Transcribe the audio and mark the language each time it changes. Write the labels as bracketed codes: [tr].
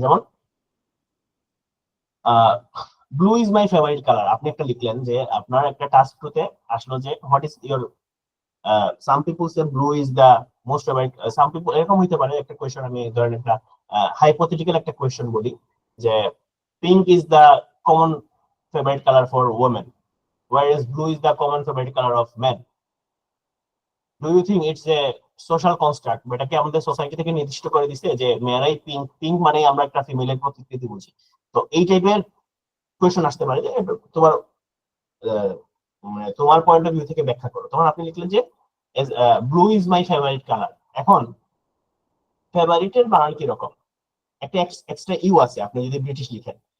[bn] যেমন [en] blue is my favourite colour, [bn] আপনি একটা লিখলেন, যে আপনার একটা টাস্ক টুতে আসলো যে [en] what is your, some people say blue is the most favourite, [bn] some people, এরকম হইতে পারে একটা কোয়েশ্চেন। আমি ধরেন একটা হাইপোথেটিক্যাল একটা কোয়েশ্চেন বলি, [en] যে pink is the common favourite colour for women, whereas blue is the common favorite color of men. Do you think it's a social construct? [bn] এটাকে আমাদের সোসাইটি থেকে নির্দিষ্ট করে দিছে যে মেয়েরাই পিঙ্ক মানে আমরা একটা ফিমেলের প্রতিকৃতি বুঝি। তো এই টাইপের কোয়েশ্চেন আসতে পারে, যে তোমার মানে তোমার পয়েন্ট অফ ভিউ থেকে ব্যাখ্যা করো। তখন আপনি লিখলেন যে [en] Blue is my favourite colour. [bn] এখন ফেভারিটের বানান কি রকম, একটা এক্সট্রা ইউ আছে আপনি যদি ব্রিটিশ লিখেন।